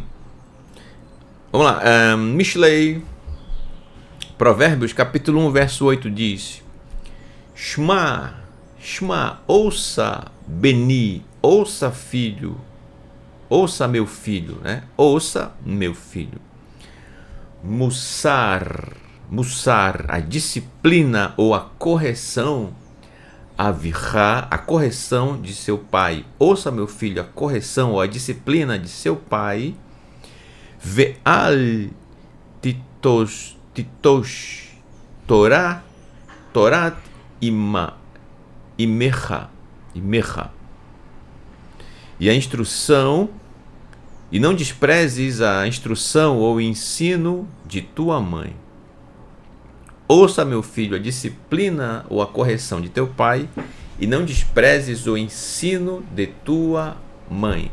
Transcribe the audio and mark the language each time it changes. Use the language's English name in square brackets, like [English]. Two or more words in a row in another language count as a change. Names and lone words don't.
[Portuguese] Vamos lá, Mishlei, Provérbios, capítulo 1, verso 8 diz: [Hebrew] שמע, שמע, [Portuguese] ouça, Beni, ouça, filho, ouça, meu filho, né? Ouça, meu filho. [Hebrew] מוסר, מוסר, [Portuguese] a disciplina ou a correção, Avirá, a correção de seu pai. Ouça, meu filho, a correção ou a disciplina de seu pai. [Hebrew] ואל תטוש, תורה, תורת אמך. [Portuguese] E a instrução, e não desprezes a instrução ou ensino de tua mãe. Ouça, meu filho, a disciplina ou a correção de teu pai, e não desprezes o ensino de tua mãe.